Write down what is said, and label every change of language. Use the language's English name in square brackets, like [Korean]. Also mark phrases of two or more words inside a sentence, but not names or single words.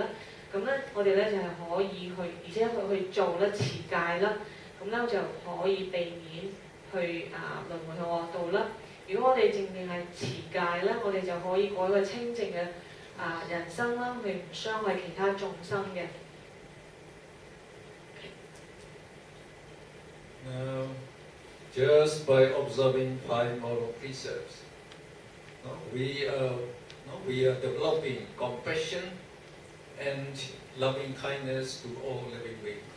[Cantonese] 咁咧，我哋咧就係可以去，而且去做咧持戒啦，咁咧就可以避免去輪迴去惡道啦。如果我哋淨係持戒咧，我哋就可以過一個清淨嘅人生啦，去唔傷害其他眾生嘅。 [English] Now, just by observing 5 moral precepts, we are developing compassion and loving kindness to all living beings.